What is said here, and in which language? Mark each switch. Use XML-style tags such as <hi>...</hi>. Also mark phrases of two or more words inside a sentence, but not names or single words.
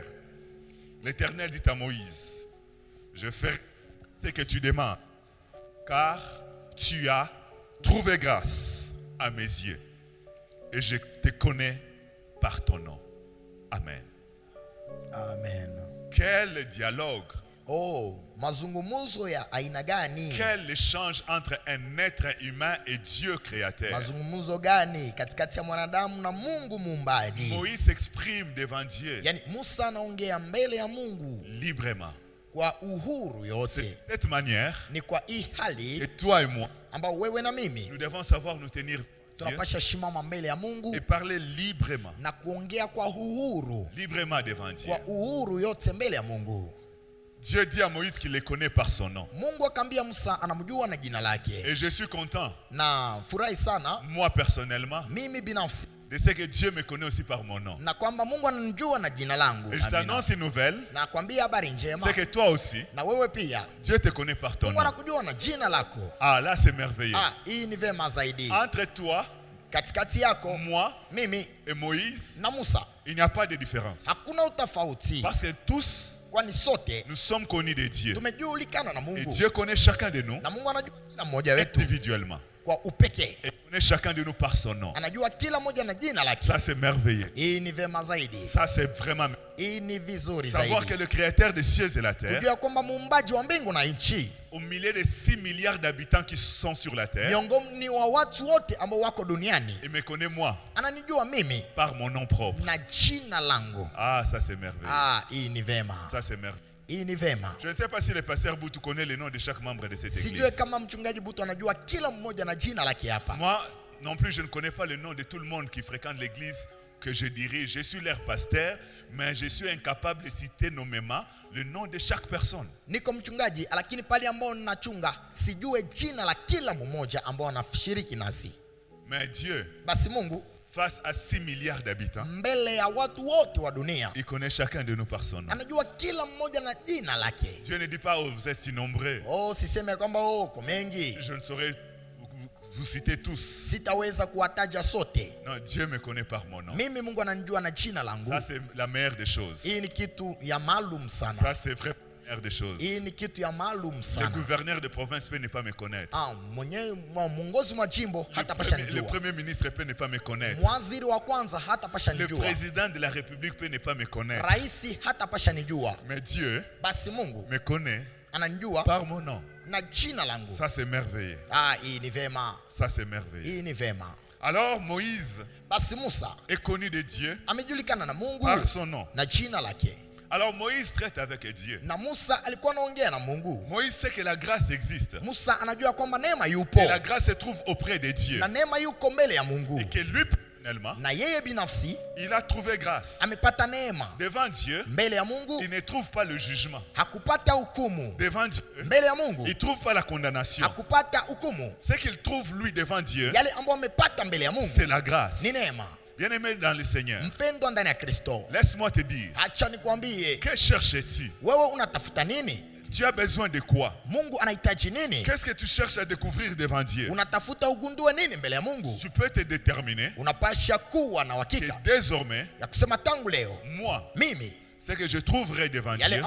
<fr>L'Éternel dit à Moïse, je ferai ce que tu demandes, car tu as trouvé grâce à mes yeux, et je te connais par ton nom. Amen. Amen. Quel dialogue.</fr> <sw>Oh, mazungumzo ya aina gani?</sw> <fr>Quel échange entre un être humain et Dieu créateur.</fr> <sw>Mazungumzo gani katikati ya mwanadamu na Mungu muumbaji?</sw> <fr>Moïse s'exprime devant Dieu.</fr> <sw>Yani Musa anaongea mbele ya Mungu</sw> <fr>librement.</fr> <sw>Kwa uhuru yote.</sw> <fr>C'est cette manière.</fr> <sw>Ni kwa hii hali.</sw> <fr>Et toi et moi.</fr> <sw>Ambao wewe na mimi.</sw> <fr>Nous devons savoir nous tenir.</fr> <sw>Tunapasha shimama mbele ya Mungu.</sw> <fr>Et parler librement.</fr> <sw>Na kuongea kwa uhuru.</sw> <fr>Librement devant Dieu.</fr> <sw>Kwa uhuru yote mbele ya Mungu.</sw> <fr>Dieu dit à Moïse qu'il les connaît par son nom.</fr> <sw>Mungu akamwambia Musa anamjua na jina lake.</sw> <fr>Et je suis content.</fr> <sw>Na furahi sana.</sw> <fr>Moi personnellement.</fr> <sw>Mimi binafsi.</sw> <fr>De ce que Dieu me connaît aussi par mon nom.</fr> <sw>Na kwamba Mungu ananijua na jina langu.</sw> <fr>Et je t'annonce une nouvelle.</fr> <sw>Na kwambia habari njema.</sw> <fr>C'est que toi aussi.</fr> <sw>Na wewe pia.</sw> <fr>Dieu te connaît par ton</fr> <sw>Mungu</sw> <fr>nom.</fr> <sw>anakujua na jina lako.</sw> <fr>Ah, là c'est merveilleux.</fr> <sw>Ah, hii ni vema zaidi.</sw> <fr>Entre toi,</fr> <sw>katikati yako,</sw> <fr>moi,</fr> <sw>mimi</sw> <fr>et Moïse,</fr> <sw>na Musa,</sw> <fr>il n'y a pas de différence.</fr> <sw>Hakuna utofauti.</sw> <fr>Parce que tous</fr> <sw>kwani sote</sw> <fr>nous sommes connus de Dieu.</fr> <sw>tumejulikana na</sw> <fr>Et</fr> <sw>Mungu,</sw> <fr>Dieu connaît chacun de nous</fr> <sw>na Mungu anajua kila mmoja wetu</sw> <fr>individuellement.</fr> <sw>kwa upekee,</sw> <fr>Et connaît chacun de nous par son nom.</fr> <sw>anajua kila mmoja na jina lake.</sw> <fr>Ça c'est merveilleux.</fr> <sw>Hii ni vema zaidi,</sw> <fr>Ça c'est vraiment</fr> <sw>hii ni vizuri</sw> <fr>savoir que</fr> <sw>zaidi,</sw> <fr>le créateur des cieux et la terre,</fr> <sw>kujua kwamba muumbaji wa mbingu na nchi,</sw> <fr>au milieu de 6 milliards d'habitants qui sont sur la terre,</fr> <sw>miongoni wa watu wote ambao wako duniani,</sw> <fr>il me connaît moi</fr> <sw>ananijua mimi</sw> <fr>par mon nom propre.</fr> <sw>na jina langu.</sw> <fr>Ah, ça c'est merveilleux.</fr> <sw>Hii ni vema,</sw> <fr>Ça c'est merveilleux.</fr> <sw>hii ni vema.</sw> <fr>Je ne sais pas si le pasteur Boutou connaît le nom de chaque membre de cette</fr> <sw>Sijue</sw> <fr>église.</fr> <sw>kama mchungaji Butu anajua kila mmoja na jina lake hapa.</sw> <fr>Moi non plus, je ne connais pas le nom de tout le monde qui fréquente l'église que je dirige. Je suis leur pasteur, mais je suis incapable de citer nommément le nom de chaque personne.</fr> <sw>Niko mchungaji, lakini pale ambao ninachunga sijue jina la kila mmoja ambao anashiriki nasi.</sw> <fr>Mais Dieu,</fr> <sw>Basi Mungu</sw> <fr>face à 6 milliards d'habitants,</fr> <sw>mbele ya watu wote wa dunia</sw> <fr>il connaît chacun de nous par son nom.</fr> <sw>anajua kila mmoja na jina lake.</sw> <fr>Dieu ne dit pas, oh, vous êtes si nombreux.</fr> <sw>Siseme kwamba uko mengi,</sw> <fr>Je ne saurais vous citer tous.</fr> <sw>sitaweza kuwataja sote.</sw> <fr>Non, Dieu me connaît par mon nom.</fr> <sw>Mimi Mungu ananijua na jina langu.</sw> <fr>Ça c'est la meilleure des choses.</fr> <sw>Hii ni kitu ya maalum sana.</sw> <fr>Ça c'est vraiment la meilleure des choses.</fr> <sw>Hii ni kitu ya maalum</sw> <fr>Le</fr> <sw>sana.</sw> <fr>gouverneur de province peut ne pas me connaître.</fr> <sw>Mwenyewe mwongozi wa jimbo hata pasha</sw> <fr>Le</fr> <sw>nijua.</sw> <fr>premier ministre peut ne pas me connaître.</fr> <sw>Waziri wa kwanza hata pasha</sw> <fr>Le</fr> <sw>nijua.</sw> <fr>président de la République peut ne pas me connaître.</fr> <sw>Raisi hata pasha nijua.</sw> <fr>Mais Dieu</fr> <sw>Basi Mungu</sw> <fr>me connaît</fr> <sw>ananijua</sw> <fr>par mon nom.</fr> <sw>na jina langu.</sw> <fr>Ça c'est merveilleux.</fr> <sw>Hii ni vema.</sw> <fr>Ça c'est merveilleux.</fr> <sw>Hii ni vema.</sw> <fr>Alors Moïse</fr> <sw>Basi Musa</sw> <fr>est connu de Dieu</fr> <sw>amejulikana na Mungu</sw> <fr>par son nom.</fr> <sw>na jina lake.</sw> <fr>Alors Moïse traite avec Dieu.</fr> <sw>Na Musa alikuwa anaongea na Mungu.</sw> <fr>Moïse sait que la grâce existe.</fr> <sw>Musa anajua kwamba neema yupo.</sw> <fr>Et la grâce se trouve auprès de Dieu.</fr> <sw>Na neema yuko mbele ya Mungu.</sw> <fr>Et que lui personnellement,</fr> <sw>Na yeye binafsi</sw> <fr>il a trouvé grâce.</fr> <sw>amepata neema.</sw> <fr>Devant Dieu,</fr> <sw>Mbele ya Mungu</sw> <fr>il ne trouve pas le jugement.</fr> <sw>hakupata hukumu.</sw> <fr>Devant Dieu,</fr> <sw>Mbele ya Mungu</sw> <fr>il ne trouve pas la condamnation.</fr> <sw>hakupata hukumu.</sw> <fr>Ce qu'il trouve lui devant Dieu,</fr> <sw>Yale ambayo amepata mbele ya Mungu</sw> <fr>c'est la grâce.</fr> <sw>ni neema.</sw> <fr>Bien-aimé dans le Seigneur,</fr> <sw>Mpendwa ndani ya Kristo,</sw> <fr>laisse-moi te dire,</fr> <sw>acha nikwambie,</sw> <fr>que cherches-tu?</fr> <sw>wewe unatafuta nini?</sw> <fr>Tu as besoin de quoi?</fr> <sw>Mungu anahitaji nini?</sw> <fr>Qu'est-ce que tu cherches à découvrir devant Dieu?</fr> <sw>Unatafuta ugundue nini mbele ya Mungu?</sw> <fr>Tu peux te déterminer</fr> <sw>Unapasha kuwa na</sw> <fr>que</fr> <sw>uhakika</sw> <fr>désormais,</fr> <sw>ya kusema tangu leo</sw> <fr>moi,</fr> <sw>mimi</sw> <fr>ce que je trouverai devant</fr> <sw>yale</sw> <fr>Dieu,</fr>